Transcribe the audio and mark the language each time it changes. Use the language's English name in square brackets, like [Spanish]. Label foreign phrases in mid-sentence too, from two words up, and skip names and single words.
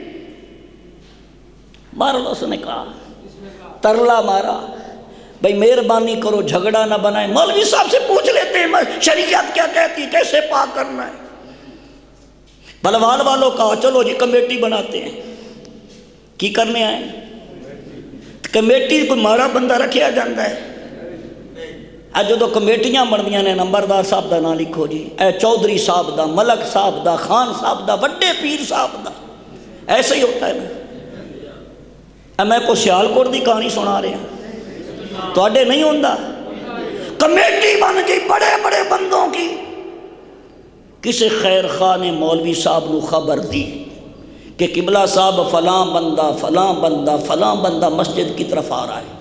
[Urdu] مارا اس نے کہا، [Punjabi] ترلا مارا، [Urdu] بھئی مہربانی کرو جھگڑا نہ بنائیں، مولوی صاحب سے پوچھ لیتے ہیں شریعت کیا کہتی، کیسے پاک کرنا ہے۔ بلوال والوں کہا چلو جی کمیٹی بناتے ہیں۔ [Punjabi] کی کرنے آئے؟ کمیٹی کوئی مارا بندہ رکھیا جاندہ ہے؟ اے جو کمیٹیاں بندیاں نے نمبردار صاحب دا نہ لکھو جی، اے چودھری صاحب دا، ملک صاحب دا، خان صاحب دا، وڈے پیر صاحب دا، [Urdu] ایسے ہی ہوتا ہے نا۔ میں کو سیالکوٹ دی کہانی سنا رہے ہیں، [Punjabi] تو اڈے نہیں ہوندہ؟ [Urdu] کمیٹی بن گئی بڑے بڑے بندوں کی۔ کسی خیر خواہ نے مولوی صاحب نو خبر دی کہ قبلہ صاحب فلاں بندہ فلاں بندہ فلاں بندہ مسجد کی طرف آ رہا ہے۔